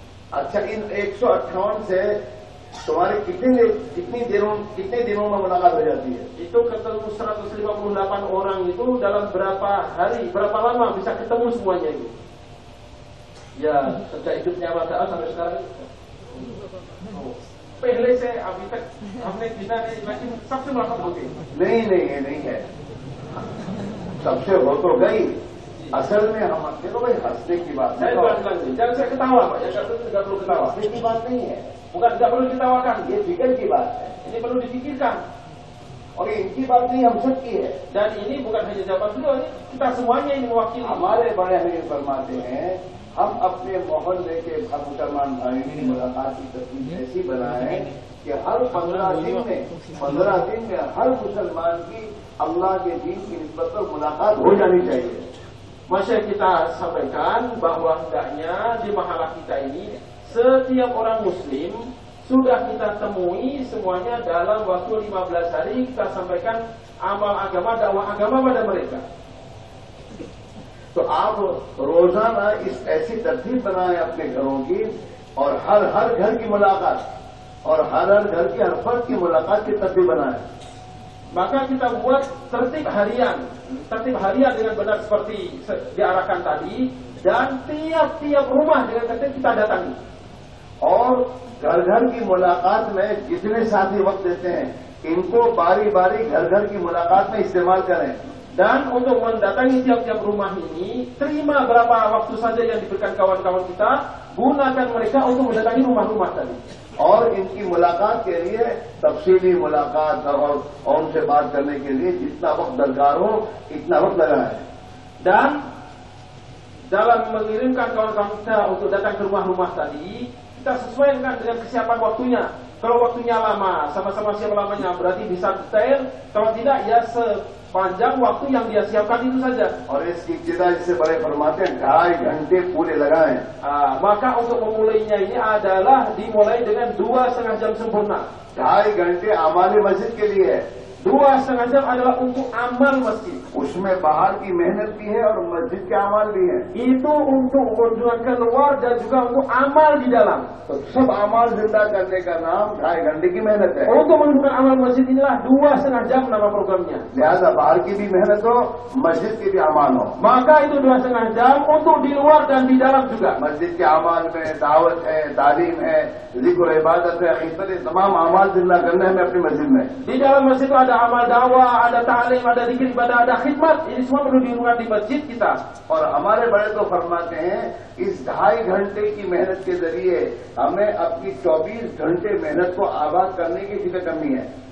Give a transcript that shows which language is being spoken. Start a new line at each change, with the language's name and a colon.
Hindi: अच्छा, इन 158 से तुम्हारे कितने दिनों में मुलाकात हो जाती है?
Indonesian: Itu ketemu 158 orang itu dalam berapa hari, berapa lama bisa ketemu semuanya itu? Ya, sejak hidupnya Rasul sampai sekarang.
Hindi: पहले से अभी तक हमने गिना नहीं, लेकिन सबसे मुलाकात हो गई। नहीं, ये नहीं है। सबसे हो तो गई। असल में हम देखो भाई, हंसने की बात
Indonesian: Saya bilang lagi, jangan saya ketawa Pak, yang kata itu tidak perlu ketawa.
Hindi: हंसने की बात नहीं है,
Indonesian: Bukan tidak perlu ditawakan,
Hindi: ये फिक्र की बात है।
Indonesian: ini perlu dipikirkan.
Hindi: और ये इनकी बात नहीं, हम सब की है।
Indonesian: Dan ini bukan hanya jawaban beliau, ini kita semuanya ini mewakili.
Hindi: हमारे बड़े हमें फरमाते हैं, हम अपने मोहल्ले के हर मुसलमान भाइयों की मुलाकात की तस्वीर ऐसी बनाएं कि हर 15 दिन में हर मुसलमान की अल्लाह के दीन की निस्बत पर मुलाकात हो जानी चाहिए।
Indonesian: Masya kita sampaikan bahwa hendaknya di mahala kita ini setiap orang muslim sudah kita temui semuanya dalam waktu 15 hari, kita sampaikan amal agama, dakwah agama pada mereka.
Hindi: तो आप रोजाना इस ऐसी तरतीब बनाएं अपने घरों की, और हर घर की मुलाकात और हर घर की हर फर्द की मुलाकात की तरतीब बनाएं।
Indonesian: Maka kita buat tertib harian dengan benar seperti diarahkan tadi, dan tiap-tiap rumah dengan tertib kita datangi.
Hindi: और घर की मुलाकात में जितने साथी वक्त देते हैं, इनको बारी-बारी घर की मुलाकात में इस्तेमाल करें।
Indonesian: Dan untuk mendatangi tiap-tiap rumah ini, terima berapa waktu saja yang diberikan kawan-kawan kita, gunakan mereka untuk mendatangi rumah-rumah tadi. और इनकी मुलाकात के लिए तफसीली मुलाकात और उनसे बात करने के लिए जितना वक्त दरकार हो इतना वक्त लगाएं। Dan dalam mengirimkan kawan-kawan kita untuk datang ke rumah-rumah tadi, kita sesuaikan dengan kesiapan waktunya. Kalau waktunya lama, sama-sama siap lamanya, berarti bisa detail. Kalau tidak, ya sepanjang waktu yang dia siapkan itu saja.
Hindi: और इसकी इब्तिदा जिसे बड़े फरमाते हैं 2.5 घंटे पूरे लगाएं।
Indonesian: Maka untuk memulainya ini adalah dimulai dengan 2,5 jam sempurna.
Hindi: 2.5 घंटे आमाल मस्जिद के लिए है।
Indonesian: 2,5 jam adalah untuk amal masjid.
Hindi: उसमें बाहर की मेहनत भी है और मस्जिद के अमाल भी है।
Indonesian: Itu untuk kunjungan keluar dan juga untuk amal di dalam.
Hindi: तो सब अमाल जिंदा करने का नाम 2.5 घंटे की मेहनत है।
Indonesian: Untuk menunjukkan amal masjid inilah 2,5 jam nama programnya.
Hindi: लिहाजा बाहर की भी मेहनत हो, मस्जिद के भी अमाल हो।
Indonesian: Maka itu 2,5 jam untuk di luar dan di dalam juga.
Hindi: मस्जिद के अमाल में दावत है, तालीम है, जिक्र इबादत है, खिदमत, तमाम अमाल जिंदा करने हमें अपनी मस्जिद में।
Indonesian: Di dalam masjid itu ada amal dakwah, ada ta'lim, ada zikir ibadah, ada khidmat. Ini semua perlu dilakukan di masjid kita.
Hindi: और हमारे बड़े तो फरमाते हैं, इस 2.5 घंटे की मेहनत के जरिए हमें अपनी 24 घंटे मेहनत को आबाद करने की फिक्र करनी है।